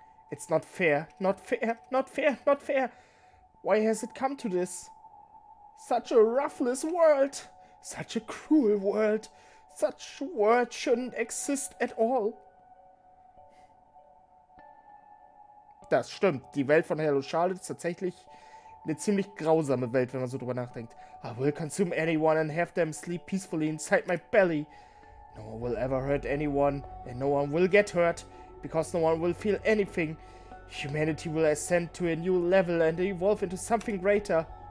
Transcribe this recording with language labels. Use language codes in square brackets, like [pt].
[en] It's not fair. Not fair. Not fair. Not fair. Why has it come to this? Such a ruthless world. Such a cruel world. Such a world shouldn't exist at all. [de] Das stimmt. Die Welt von Hello Charlotte ist tatsächlich eine ziemlich grausame Welt, wenn man so drüber nachdenkt. [en] I will consume anyone and have them sleep peacefully inside my belly. No one will ever hurt anyone, and no one will get hurt, because no one will feel anything. Humanity will ascend to a new level and evolve into something greater.